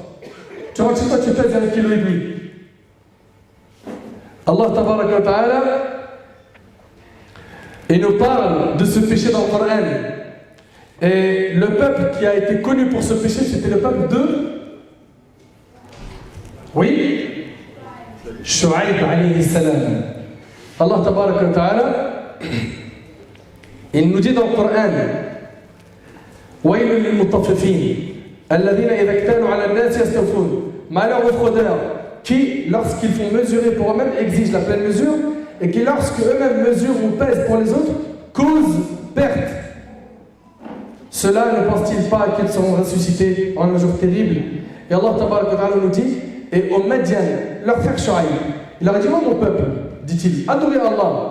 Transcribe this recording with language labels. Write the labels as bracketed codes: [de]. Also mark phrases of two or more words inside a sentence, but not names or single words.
[fr] Tu rentres chez toi, tu pèses 1,5 kg. [ar] الله تبارك وتعالى, [fr] il nous parle de ce péché dans le Coran. Et le peuple qui a été connu pour ce péché, c'était le peuple de... Oui, [ar] شعيب عليه السلام. الله تبارك وتعالى, [fr] il nous dit dans le Coran, [ar] وَيْلٌ لِلْمُطَفِّفِينَ الَّذِينَ إِذَا اكْتَالُوا عَلَى النَّاسِ يَسْتَوْفُونَ. [fr] Malheur aux fraudeurs qui, lorsqu'ils font mesurer pour eux-mêmes, exigent la pleine mesure et qui, lorsque eux-mêmes mesurent ou pèsent pour les autres, causent perte. Cela ne pense-t-il pas qu'ils seront ressuscités en un jour terrible? Et [ar] الله تبارك وتعالى [fr] nous dit, et aux Madian, leur frère Shu'aib, il leur a dit, moi mon peuple, dit-il, adorez Allah.